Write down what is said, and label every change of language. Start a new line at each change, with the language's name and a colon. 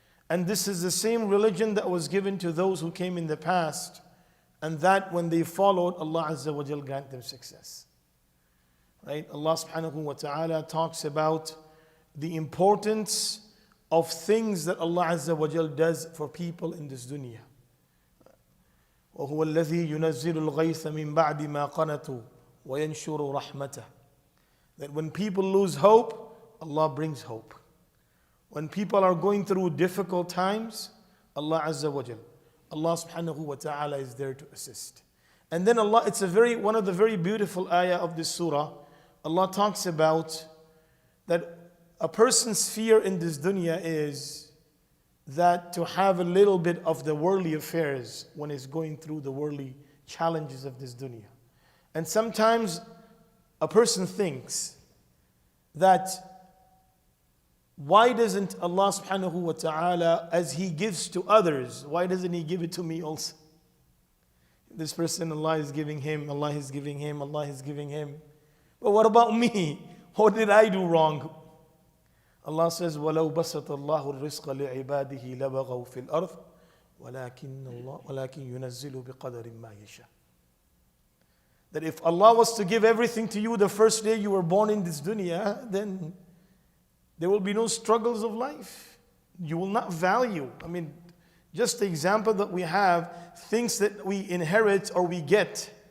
English: And this is the same religion that was given to those who came in the past, and that when they followed, Allah Azza wa Jal grant them success. Right? Allah subhanahu wa ta'ala talks about the importance of things that Allah Azza wa Jal does for people in this dunya.
Arabic: وهو الذي ينزل الغيث من بعد ما قنطوا وينشر رحمته.
English: That when people lose hope, Allah brings hope. When people are going through difficult times, Allah Azza wa Jal, Allah subhanahu wa ta'ala is there to assist. And then Allah, it's one of the very beautiful ayah of this surah. Allah talks about that a person's fear in this dunya is that to have a little bit of the worldly affairs when he's going through the worldly challenges of this dunya. And sometimes a person thinks that why doesn't Allah subhanahu wa ta'ala, as He gives to others, why doesn't He give it to me also? This person, Allah is giving him, Allah is giving him, Allah is giving him. But what about me? What did I do wrong? Allah says,
Arabic: وَلَوْ بَسَطَ اللَّهُ الرِّزْقَ لِعِبَادِهِ لَبَغَوْا فِي الْأَرْضِ وَلَكِنْ يُنَزِّلُ بِقَدَرٍ مَا يَشَاءُ.
English: That if Allah was to give everything to you the first day you were born in this dunya, then there will be no struggles of life. You will not value. Just the example that we have, things that we inherit or we get.